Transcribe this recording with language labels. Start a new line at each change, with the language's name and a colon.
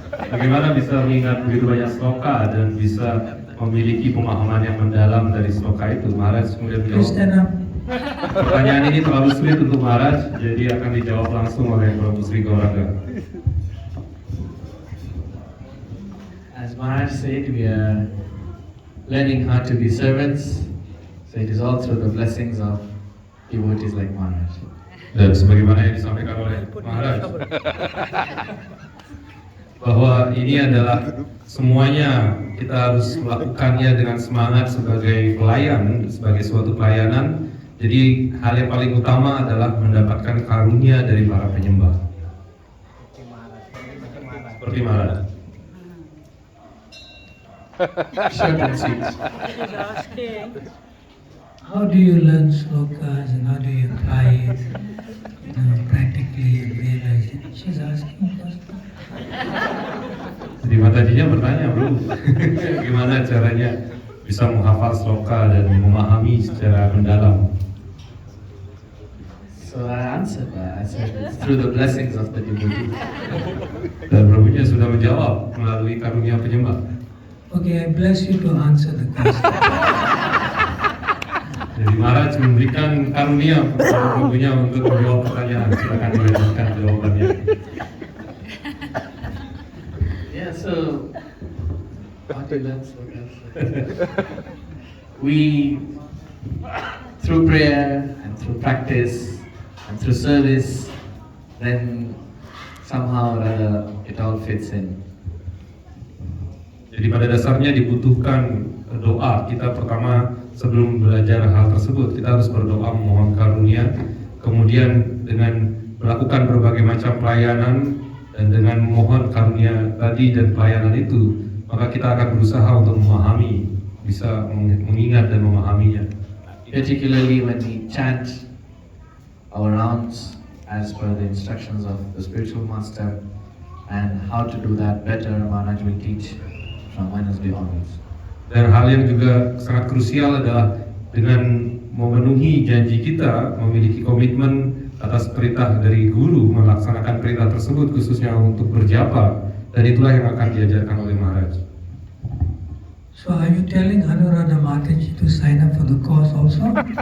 Indonesian: Bagaimana bisa mengingat begitu banyak sloka dan bisa memiliki pemahaman yang mendalam dari sloka itu? Maharaj kemudian
English: Please
Indonesian: menjawab,
English: stand up.
Indonesian: pertanyaan ini terlalu sulit untuk Maharaj, jadi akan dijawab langsung oleh Prabu Sri Gauranga.
English: As Maharaj said, we are learning how to be servants. So it is all through the blessings of devotees like Maharaj.
Indonesian: Dan sebagaimana yang disampaikan oleh Maharaj, bahwa ini adalah semuanya kita harus melakukannya dengan semangat sebagai pelayan, sebagai suatu pelayanan. Jadi hal yang paling utama adalah mendapatkan karunia dari para penyembah. Seperti Maharaj.
English: Short and sweet. How do you learn slokas and how do you apply it practically and realize it? She's asking first.
Indonesian: Jadi Matajinya bertanya, bro, gimana caranya bisa menghafal sloka dan memahami secara mendalam?
English: So I answered that. I said it's through the blessings of the devotees.
Indonesian: Dan Prabunya sudah menjawab melalui karunia penyembah.
English: Okay, I bless you to answer the question.
Indonesian: Jadi Maharaj memberikan karunia kepada Prabunya untuk menjawab pertanyaan. Silakan dilanjutkan jawabannya.
English: Yeah, so how to learn slokas? We, through prayer and through practice and through service, then somehow or other it all fits in.
Indonesian: Jadi pada dasarnya dibutuhkan doa. Kita pertama sebelum belajar hal tersebut kita harus berdoa memohon karunia. Kemudian dengan melakukan berbagai macam pelayanan dan dengan memohon karunia tadi dan pelayanan itu, maka kita akan berusaha untuk memahami, bisa mengingat dan memahaminya.
English: Particularly when we chant our rounds as per the instructions of the spiritual master, and how to do that better, Maharaj will teach from Wednesday onwards.
Indonesian: Dan hal yang juga sangat krusial adalah dengan memenuhi janji kita, memiliki komitmen atas perintah dari guru, melaksanakan perintah tersebut khususnya untuk berjapa, dan itulah yang akan diajarkan oleh Maharaj.
English: So are you telling Anuradha Mataji to sign up for the course also?